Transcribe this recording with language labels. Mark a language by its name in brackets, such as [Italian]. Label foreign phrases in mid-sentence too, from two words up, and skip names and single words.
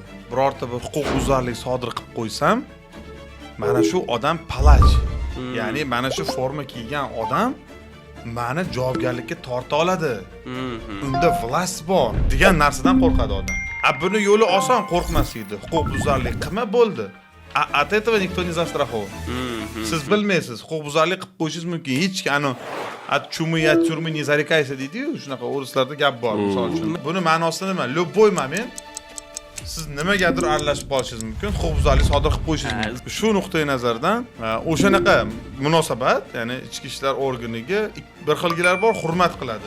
[Uzbek] Birorta bir huquqbuzarlik sodir qilib qo'ysam, mana shu odam palaj. Ya'ni mana shu forma kiygan odam meni javobgarlikka torta oladi. Unda vlast bor degan narsadan qo'rqadi odam. Buni yo'li oson, qo'rqmaslikdi. Huquqbuzarlik qilma bo'ldi. [Russian] От этого никто не застрахован. [Uzbek] Siz bilmaysiz, huquqbuzarlik qilib qo'yishingiz mumkin. Hech kim [Russian] от чумы от тюрьмы не зарекайся [Uzbek] deydi-yu, shunaqa o'rislarda gap bor, misol uchun. Buni ma'nosi nima? [Russian] Любой момент [Uzbek] siz nimagadir aralashib qolishingiz mumkin, huquqbuzarlik sodir qilib qo'yishingiz mumkin. Shu nuqtai nazardan o'shanaqa munosabat, ya'ni ichki ishlar organiga bir xilgilar bor, hurmat qiladi.